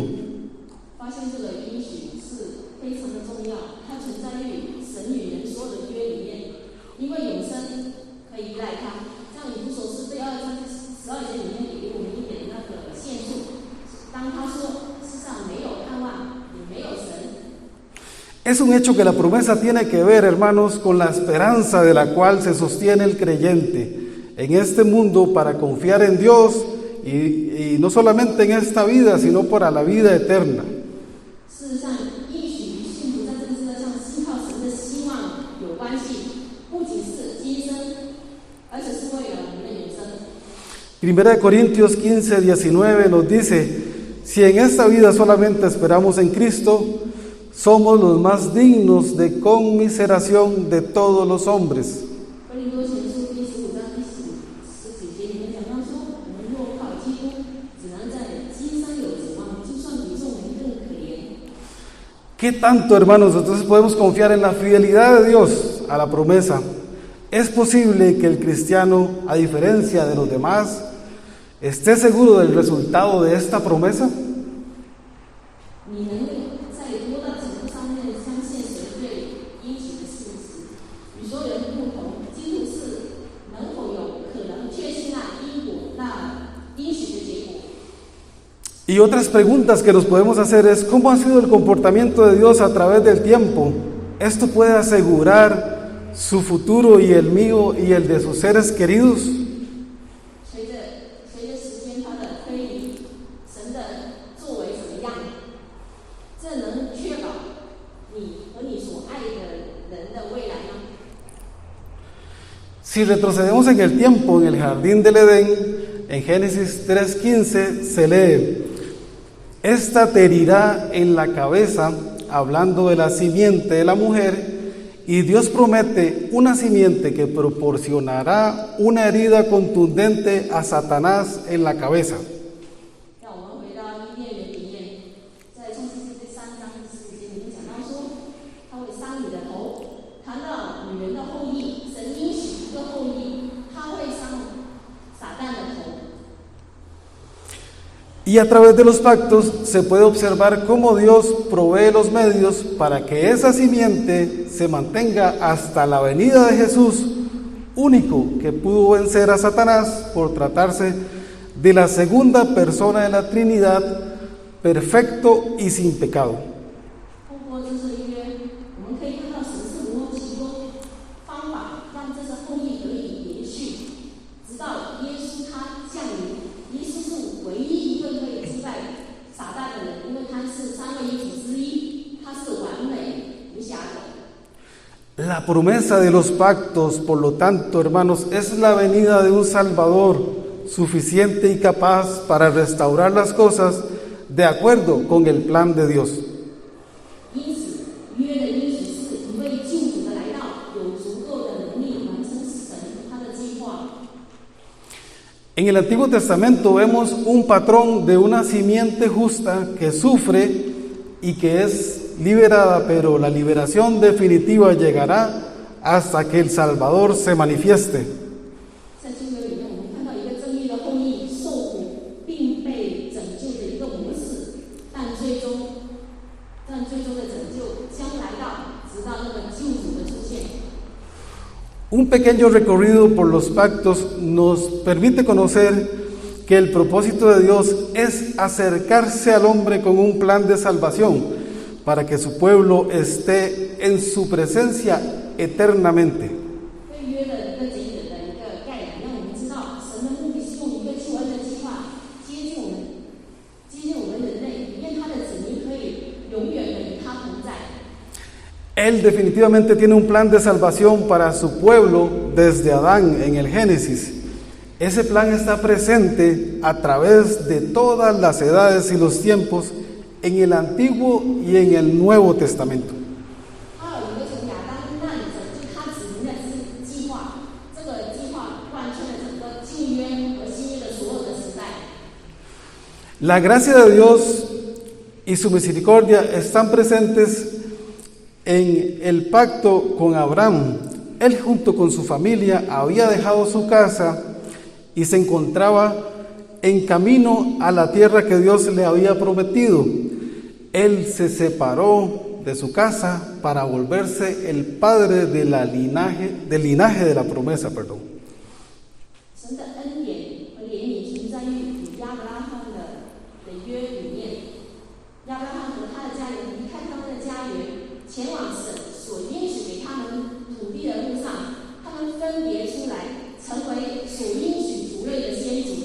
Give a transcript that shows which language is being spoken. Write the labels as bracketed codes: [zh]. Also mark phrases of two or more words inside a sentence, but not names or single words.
[zh] 发现这个应许是非常的重要，它存在于神与人所有的约里面，因为永生可以依赖它。像以弗所书第2章12节里面给我们一点那个线索，当他说世上没有盼望，也没有神。 [es] Es un hecho que la promesa tiene que ver, hermanos, con la esperanza de la cual se sostiene el creyente en este mundo para confiar en Dios y no solamente en esta vida, sino para la vida eterna. [zh] 事实上，应许与信徒在这个世界上依靠神的希望有关系，不仅是今生，而且是为了我们的永生。 [es] 1 Corintios 15:19 nos dice, si en esta vida solamente esperamos en Cristo, somos los más dignos de conmiseración de todos los hombres. [zh] 哥林多前书第15章第10节里面讲到说，我们若靠基督，只能在今生有指望，就算比众人更可怜。 [es] ¿Qué tanto, hermanos? Entonces podemos confiar en la fidelidad de Dios a la promesa. Es posible que el cristiano, a diferencia de los demás, esté seguro del resultado de esta promesa. [zh] 你能在多大程度上面相信神对应许的事实？与所有人不同，基督是能否有可能确信那因果、那应许的结果？ [es] Y otras preguntas que nos podemos hacer es, ¿cómo ha sido el comportamiento de Dios a través del tiempo? ¿Esto puede asegurar su futuro y el mío y el de sus seres queridos? [zh] 随着时间它的推移，神的作为怎么样？这能确保你和你所爱的人的未来吗？ [es] Si retrocedemos en el tiempo, en el jardín del Edén, en Génesis 3:15 se lee, esta te herirá en la cabeza, hablando de la simiente de la mujer, y Dios promete una simiente que proporcionará una herida contundente a Satanás en la cabeza. [zh] 让我们回到伊甸园里面，在创世纪第3章15节里面讲到说，他会伤你的头。谈到女人的后裔，神应许一个后裔，他会伤撒旦的头。 [es] Y a través de los pactos se puede observar cómo Dios provee los medios para que esa simiente se mantenga hasta la venida de Jesús, único que pudo vencer a Satanás por tratarse de la segunda persona de la Trinidad, perfecto y sin pecado. [zh] 通过这次的约，我们可以看到神是如何提供方法，让这次后裔得以延续，直到耶稣他降临。耶稣是唯一一个可以击败撒旦的人，因为他是三位一体之一，他是完美无瑕的。 [es] La promesa de los pactos, por lo tanto, hermanos, es la venida de un Salvador suficiente y capaz para restaurar las cosas de acuerdo con el plan de Dios. [zh] 因此，约的应许是一位救主的来到，有足够的能力完成神他的计划。 [es] En el Antiguo Testamento vemos un patrón de una simiente justa que sufre y que es liberada, pero la liberación definitiva llegará hasta que el Salvador se manifieste. [zh] 在旧约里面，我们看到一个正义的后裔受苦并被拯救的一个模式，但最终的拯救将来到，直到那个救主的出现。 [es] Un pequeño recorrido por los pactos nos permite conocer que el propósito de Dios es acercarse al hombre con un plan de salvación para que su pueblo esté en su presencia eternamente. [zh] 对约的一个简短的一个概览，让我们知道神的目的是用一个救恩的计划接近我们人类，以便他的子民可以永远的与他同在。 [es] Él definitivamente tiene un plan de salvación para su pueblo desde Adán en el Génesis. Ese plan está presente a través de todas las edades y los tiempos en el Antiguo y en el Nuevo Testamento. [zh] 他有一个从亚当那里拯救他子民的计划，这个计划贯穿了整个旧约和新约的所有的时代。 [es] La gracia de Dios y su misericordia están presentes en el pacto con Abraham. Él junto con su familia había dejado su casa y se encontraba en camino a la tierra que Dios le había prometido. Él se separó de su casa para volverse el padre del linaje de la promesa. [zh] 神的恩典和怜悯存在于与亚伯拉罕的约里面。亚伯拉罕和他的家人离开他们的家园，前往神所应许给他们土地的路上，他们分别出来，成为所应许族类的先祖。